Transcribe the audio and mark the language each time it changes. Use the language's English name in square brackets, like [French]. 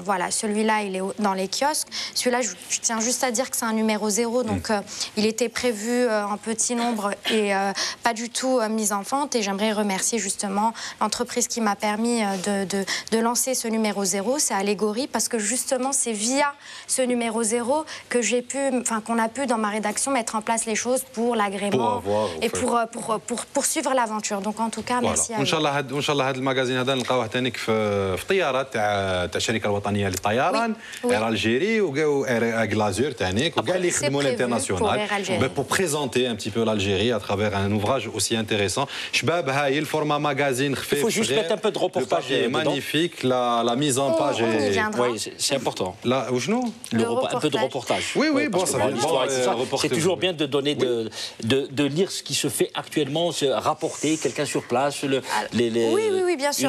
[French] Voilà, celui-là, il est dans les kiosques. Celui-là, je tiens juste à dire que c'est un numéro 0, donc il était prévu en petit nombre et pas du tout mis en vente. Et j'aimerais remercier justement l'entreprise qui m'a permis de lancer ce numéro 0, c'est Allégorie, parce que justement, c'est via ce numéro 0 que qu'on a pu dans ma rédaction mettre en place les choses pour l'agrément et pour poursuivre l'aventure. Donc en tout cas, merci à vous. [Arabic] وإن شاء الله هذا المagazine هذا نلقاوه ثانيك في طياره تاع الشركه الوطنيه للطيران اير الجيري وكاو اير غلازور ثانيك وكاع اللي يخدموا الانترناسيونال [French] pour présenter un petit peu l'Algérie à travers un ouvrage aussi intéressant. [Arabic] شباب هاي الفورما magazine خفيف. [French] Il faut juste mettre un peu de reportage. Magnifique, la mise en page est... Oui, c'est important. Là, où un peu de reportage. Oui, bon, ça c'est toujours bien de donner, de lire ce qui se fait actuellement, rapporter quelqu'un sur place, oui, bien sûr.